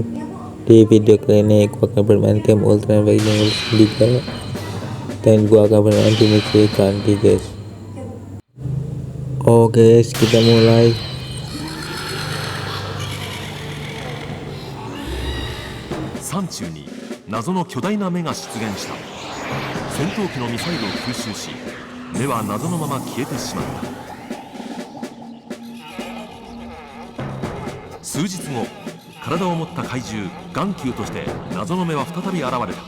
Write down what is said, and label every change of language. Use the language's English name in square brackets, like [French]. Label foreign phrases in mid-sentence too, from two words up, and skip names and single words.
[Indonesian] Di video kali ini gua akan bermain game Ultraman Fighting 3 dan gua akan bermain di misi ganti guys. Oke guys, kita mulai. [Japanese] Sanchu に謎の巨大な目が出現した。戦闘機のミサイルを吸収し、目は謎のまま消えてしまった。数日後、体を持った怪獣眼球として謎の目は再び現れた。